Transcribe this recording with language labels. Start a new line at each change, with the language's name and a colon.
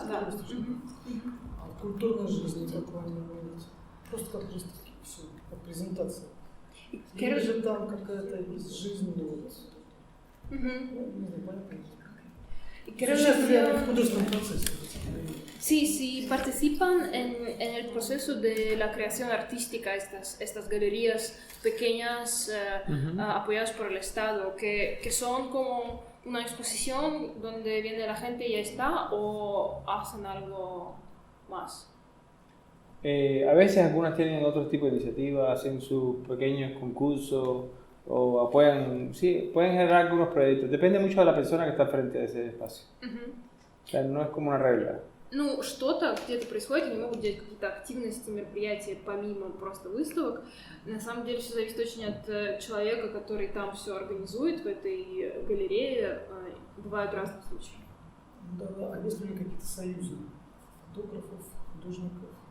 Russian: А в культурной жизни как вы имеете? Просто как выставки, все, как презентация. Или же там какая-то жизнь, вот. Не знаю, понятно. Участвовали в художественном процессе.
Spanish: Sí, participan en el proceso de la creación artística, estas galerías pequeñas apoyadas por el Estado, que son como una exposición donde viene la gente y ya está, o hacen algo más. A veces algunas tienen otro tipo de iniciativas, hacen sus pequeños concursos o apoyan, sí, pueden generar algunos proyectos. Depende mucho de la persona que está frente a ese espacio. O sea, no es como una regla.
Russian: Ну, что-то где-то происходит, они могут делать какие-то активности, мероприятия помимо просто выставок. На самом деле все зависит очень от человека, который там все организует в этой галерее. Бывают разные случаи. Да, а есть ли какие-то союзы фотографов, художников?